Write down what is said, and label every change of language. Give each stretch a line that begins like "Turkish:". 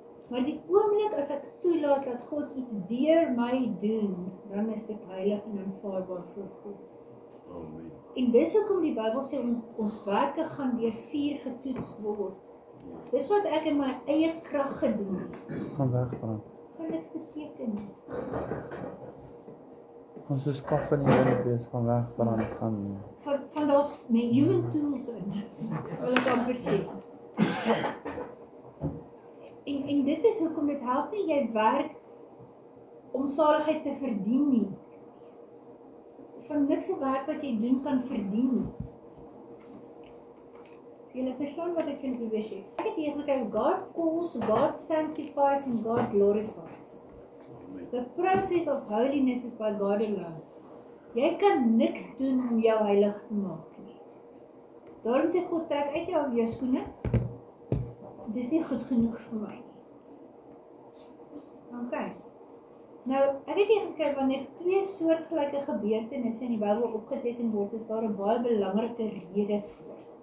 Afrikaans: Maar die oomblik as ek toelaat dat God iets deur my doen, dan is dit heilig en aanvaarbaar voor God. Amen. En dis hoekom die Bybel sê ons werke gaan deur vuur getoets word. Dit wat ek in my eie krag gedoen het, Gaan wegbrand. gaan niks beteken nie. Ons is kaf in die wind wees, gaan wegbrand, gaan... Van daar's met
English: human tools
Afrikaans: in, wil ek amper sê. En dit is hoekom dit help nie jy werk om saligheid te verdien nie. Van niks 'n werk wat jy doen kan verdien nie. Julle verstaan wat ek vind probeer sê. Ek het hier gekry,
English: God calls, God sanctifies and God glorifies. The process of holiness is by God alone.
Afrikaans: Jy kan niks doen om jou heilig te maak nie. Daarom sê God, trek uit jou skoene. Dit is nie goed genoeg vir my nie. Okay. Nou, ek het hier geskryf, wanneer twee soortgelyke gebeurtenisse in die Bybel opgeteken word, is daar 'n baie belangrike rede voor.